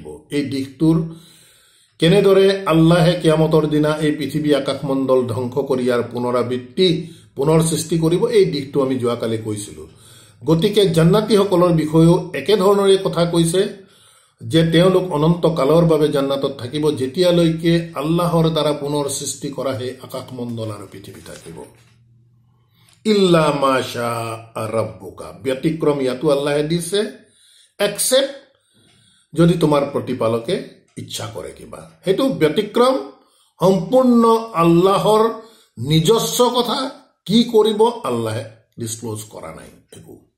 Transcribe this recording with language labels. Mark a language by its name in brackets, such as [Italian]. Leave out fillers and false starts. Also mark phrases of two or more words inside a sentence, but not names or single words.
[Assamese] এই দিশটোৰ কেনেদৰে আল্লাহে কিয়ামতৰ দিনা এই পৃথিৱী আকাশমণ্ডল ধ্বংস কৰি ইয়াৰ পুনৰাবৃত্তি পুনৰ সৃষ্টি কৰিব, এই দিশটো আমি যোৱাকালি কৈছিলো। গতিকে জান্নাতীসকলৰ বিষয়েও একেধৰণৰে কথা কৈছে যে তেওঁলোক অনন্ত কালৰ বাবে জান্নাতত থাকিব, যেতিয়ালৈকে আল্লাহৰ দ্বাৰা পুনৰ সৃষ্টি কৰা সেই আকাশমণ্ডল আৰু পৃথিৱী থাকিব। [Arabic] إلا ما شاء ربك, [Assamese] ব্যতিক্ৰম ইয়াতো আল্লাহে দিছে, এক্সেপ্ট যদি তোমাৰ প্ৰতিপালকে ইচ্ছা কৰে কিবা, সেইটো ব্যতিক্ৰম সম্পূৰ্ণ আল্লাহৰ নিজস্ব কথা। কি কৰিব আল্লাহে ডিসক্লোজ কৰা নাই একো।